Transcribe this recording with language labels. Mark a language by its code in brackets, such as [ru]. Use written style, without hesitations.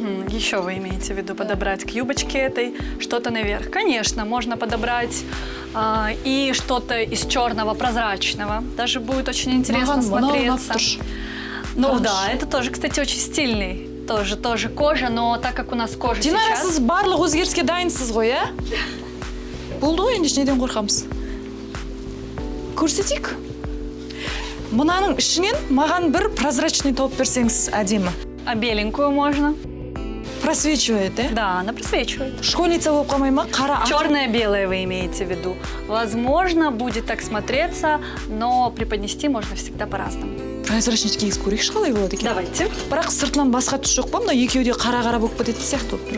[ru] Еще вы имеете в виду подобрать к юбочке этой что-то наверх? Конечно, можно подобрать и что-то из черного прозрачного. Даже будет очень интересно смотреться. Ну да, это тоже, кстати, очень стильный. Тоже кожа, но так как у нас кожа Динара, сейчас... [kk] сіз барлық өзгеріске дайынсыз ғой, иә? Болды ғой, енді неден қорқамыз? Көрсетейік. Мынаның ішінен маған бір прозрачный тауып берсеңіз әдемі. [ru] А беленькую можно? Просвечивает, да? Да, она просвечивает. [kk] Школьница болып қалмай ма? Қара ақ. [ru] Черное-белое вы имеете в виду. Возможно, будет так смотреться, но преподнести можно всегда по-разному. [kk] Прозрачный киіз көрейікші қалай болады екен? [ru] Давайте. [kk] Бірақ сыртынан басқа түс жоқ па? Мына екеуде қара-қара болып кететін сияқты.